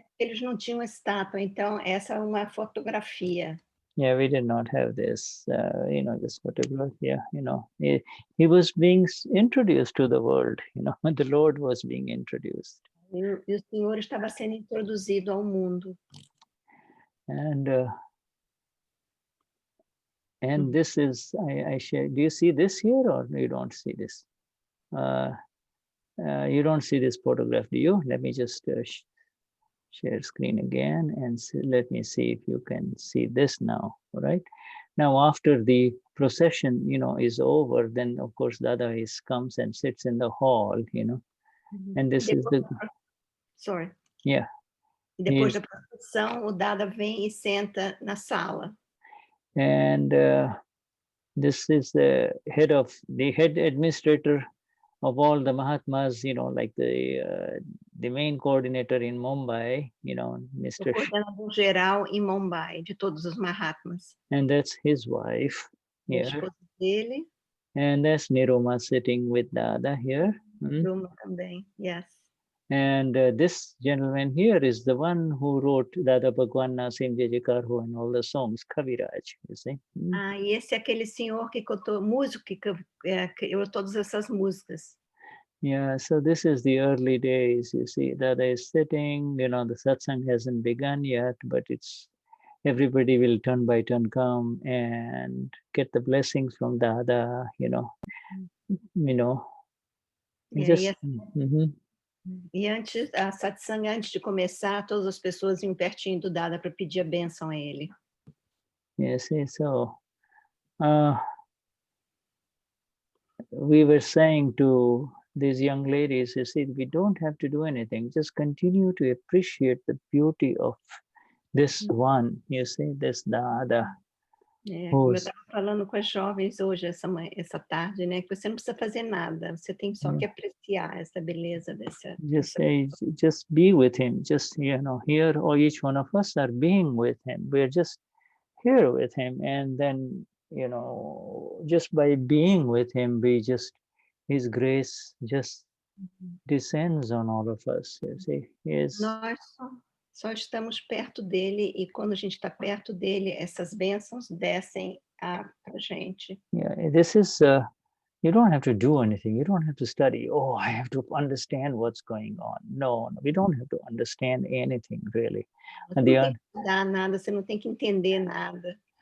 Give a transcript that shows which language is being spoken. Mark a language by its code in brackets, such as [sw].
[pt] Eles não tinham estátua, então essa é uma fotografia. [en] Yeah, we did not have this, this photograph. Yeah, he was being introduced to the world, the Lord was being introduced. [pt] E o Senhor estava sendo introduzido ao mundo. [en] And this is, I share, do you see this here or you don't see this? You don't see this photograph, do you? Let me just share screen again and let me see if you can see this now, all right? Now, after the procession, is over, then of course Dada comes and sits in the hall, and this is the... Sorry. Yeah. [pt] E depois da procissão, o Dada vem e senta na sala. [en] And this is the head administrator of all the Mahatmas, like the main coordinator in Mumbai, Mr. [pt] O coordenador geral em Mumbai, de todos os Mahatmas. [en] And that's his wife here. [pt] A esposa dele. [en] And that's Niruma sitting with Dada here. [pt] Niruma também, yes. [en] And this gentleman here is the one who wrote Dada Bhagwan Nasim Jajakarho and all the songs, Kaviraj, you see. [pt] Ah, e esse é aquele senhor que cantou, músico que criou todas essas músicas. [en] Yeah, so this is the early days, you see, Dada is sitting, you know, the satsang hasn't begun yet, but it's, everybody will turn by turn come and get the blessings from Dada, you know. Just, [pt] E antes, a satsang, antes de começar, todas as pessoas iam pertinho do Dada para pedir a bênção a ele. [en] Yes, so we were saying to these young ladies, you see, we don't have to do anything, just continue to appreciate the beauty of this one, you see, this Dada. [pt] Como eu estava falando com as jovens hoje, essa tarde, né? Que você não precisa fazer nada, você tem só que apreciar essa beleza dessa. [en] Just be with him, just, you know, here, or each one of us are being with him. We're just here with him, and then, you know, just by being with him, his grace just descends on all of us, you see. [pt] Nós só estamos perto dele, e quando a gente está perto dele, essas bênçãos descem para a gente. [en] Yeah, this is, you don't have to do anything. You don't have to study. Oh, I have to understand what's going on. No, we don't have to understand anything, really. [pt] Você não tem que estudar nada, você não tem que entender nada.